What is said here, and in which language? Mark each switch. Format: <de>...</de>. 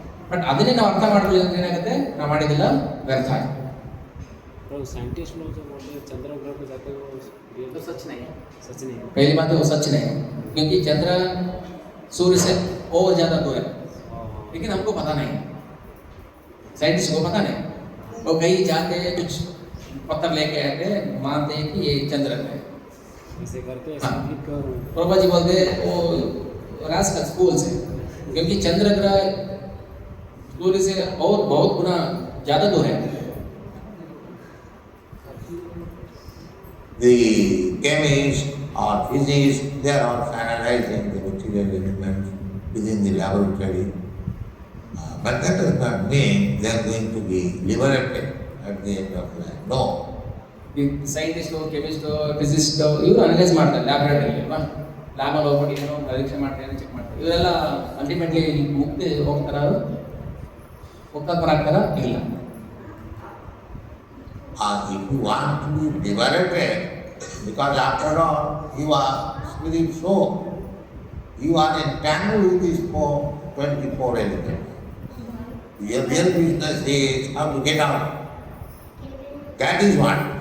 <kn>But ಅದನ್ನೇ ನಾವು ಅರ್ಥ ಮಾಡ್ಕೊಳ್ಳಿ ಅಂದ್ರೆ ಏನಾಗುತ್ತೆ, ನಾವು ಮಾಡಿದಿಲ್ಲ ವ್ಯರ್ಥ ಆಯ್ತು.</kn> <hi>साइंटिस्ट लोग जो बोलते हैं चंद्र ग्रह पे जाते हैं वो सच नहीं है। सच नहीं है। पहली बात है वो सच नहीं है, क्योंकि चंद्र सूर्य से बहुत ज़्यादा दूर है, लेकिन हमको पता नहीं, साइंटिस्ट को पता नहीं। वो कहीं जाके कुछ पत्थर लेके आते, मानते हैं कि ये चंद्र है, ऐसे करके हाँ। साइंटिफिक और प्रभा जी बोलते वो रास्कल स्कूल से, क्योंकि चंद्र ग्रह सूर्य से और बहुत गुना ज़्यादा दूर है।</hi> <en>The chemists or physicists, they are also analyzing the material elements within the laboratory. But that does not mean they are going to be liberated at the end of life. No.</en> <kn>ಈ scientist, ಕೆಮಿಸ್ಟು, ಫಿಸಿಸ್ಟು ಇವರು analyse ಮಾಡ್ತಾರೆ laboratory ಅಲ್ವಾ, ಲ್ಯಾಬಲ್ಲಿ ಹೋಗ್ಬಿಟ್ಟು ಏನೋ ಪರೀಕ್ಷೆ ಮಾಡ್ತಾರೆ, check ಮಾಡ್ತಾರೆ. ಇವರೆಲ್ಲ ಅಲ್ಟಿಮೇಟ್ಲಿ ಮುಕ್ತಿ ಹೋಗ್ತಾರ, ಮುಕ್ತಾಪರಾಗ್ತಾರ ಇಲ್ಲ.</kn> <en>If you want to be liberated, because after all, you are spirit soul, you are entangled with these 24 elements. Your real business is how to get out. That is what.</en>